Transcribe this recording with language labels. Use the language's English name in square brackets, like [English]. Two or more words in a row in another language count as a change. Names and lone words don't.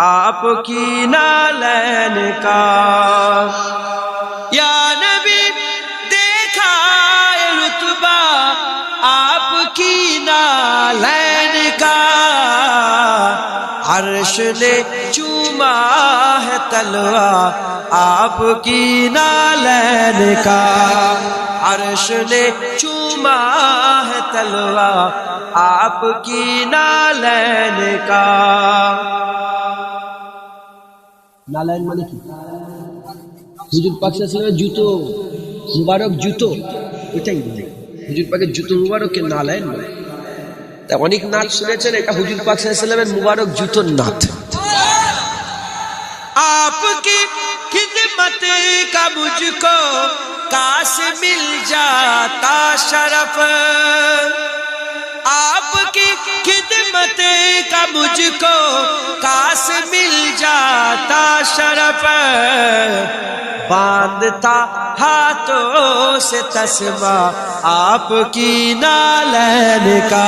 [Urdu] آپ کی نالین کا یا نبی دیکھا رتبہ آپ کی نالین کا عرش نے چوما ہے تلوا آپ کی نالین کا عرش نے چوما ہے تلوا آپ کی نالین کا [Bangla] نالین মানে কি হুজুর পাক [Arabic] صلى الله عليه وسلم [Bangla] জুতো মুবারক জুতো এটাই বলে হুজুর পাকের জুতো মুবারককে নালাইন বলে তা অনেক নাচ শুনেছেন এটা হুজুর পাক [Arabic] صلى الله عليه وسلم [Bangla] মুবারক জুতোর নাচ [Urdu] آپ کی خدمت کا مجھ کو کاش مل جاتا شرف آپ کی خدمت کا مجھ کو کاش مل جاتا شرف باندھتا ہاتھوں سے تسمہ آپ کی نعلین کا